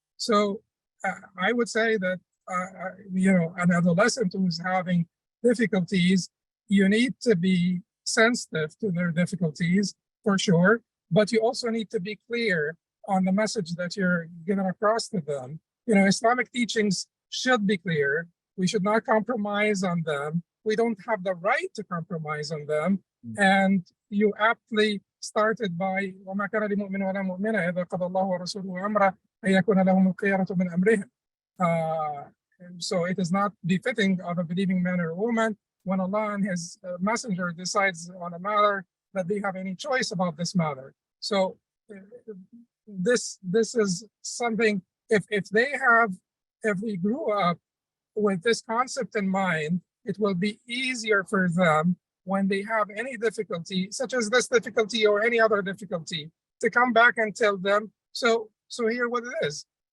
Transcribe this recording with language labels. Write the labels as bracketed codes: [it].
[en] So I would say that you know, an adolescent who's having difficulties, you need to be sensitive to their difficulties for sure, but you also need to be clear on the message that you're giving across to them. You know, Islamic teachings should be clear. We should not compromise on them. We don't have the right to compromise on them. And you aptly started by [ar] وَمَا كَانَ لِمُؤْمِنٍ وَلَا مُؤْمِنَةٍ إِذَا قَضَى اللَّهُ وَرَسُولُهُ أَمْرًا أَن يَكُونَ لَهُمُ الْخِيَرَةُ مِنْ أَمْرِهِمْ. [en] So it is not befitting of a believing man or woman when Allah and His Messenger decides on a matter that they have any choice about this matter. So this is something, if they grew up with this concept in mind, it will be easier for them when they have any difficulty, such as this difficulty or any other difficulty, to come back and tell them, so here what it is.